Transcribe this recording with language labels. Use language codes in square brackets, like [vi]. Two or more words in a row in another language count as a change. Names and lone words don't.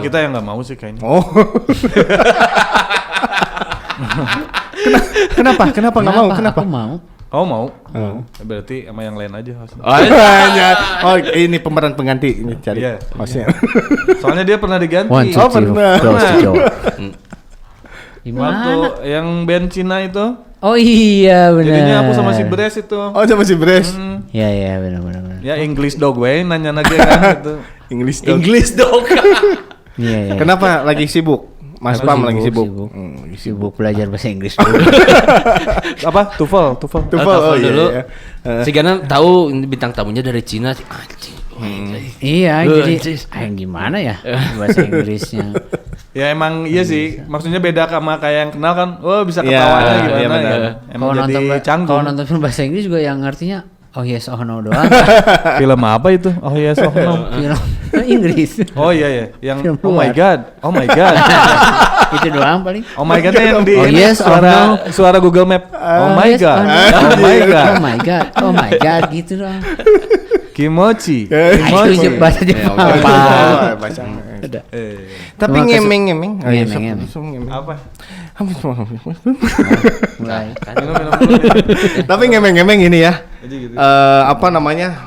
[id] Ya kita yang nggak mau sih kayaknya. Oh. Kenapa nggak mau? Kenapa? Aku mau. Kau mau? Berarti sama yang lain aja hostnya. Oh, ini pemeran pengganti ini cari Iya. hostnya. Soalnya dia pernah diganti. [en] One, two, three, [id] pernah. [en] close the door. [id] Di Waktu mana? yang band Cina itu. Oh iya benar. Jadinya aku sama si Bres itu. Oh, sama si Bres. Iya benar. Ya English dog way nanya lagi kan gitu. English dong. English dong. Iya. Kenapa lagi sibuk? Mas Aku Pam lagi sibuk. Sibuk belajar bahasa Inggris dulu. Apa? TOEFL. TOEFL, oh dulu. iya. Si Gana tahu ini bintang tamunya dari Cina sih. Anjing. Iya, Anjing. jadi gimana ya bahasa Inggrisnya? Ya emang iya sih. Maksudnya beda sama kayak yang kenal kan. Oh bisa Iya, ketawanya iya, gimana benar. ya. Emang Kalau jadi nonton canggung. nonton film bahasa Inggris juga yang artinya [en] oh yes oh no [id] doang. Film apa itu? Oh iya, [en] so no. [id] Film Inggris. Oh iya. Yang Film [en] oh my [id] luar. [en] god. Oh my god. [id] Itu doang paling. [en] Oh my god [id] yang di Oh ini, [en] yes, oh [id] suara [en] no. [id] suara Google Map. [en] Oh my yes, god. no. Oh my god. Oh my god. Oh my god [id] gitu doang. Kimochi. Itu bahasa Jepang. Oh, bahasa. Tapi Cuma ngemeng-ngemeng. Oh, iya, Ngemeng-ngemeng. ngemeng. Apa? Mulai. Minum dulu. Tapi ngemeng-ngemeng ini ya. Jadi gitu. Apa namanya?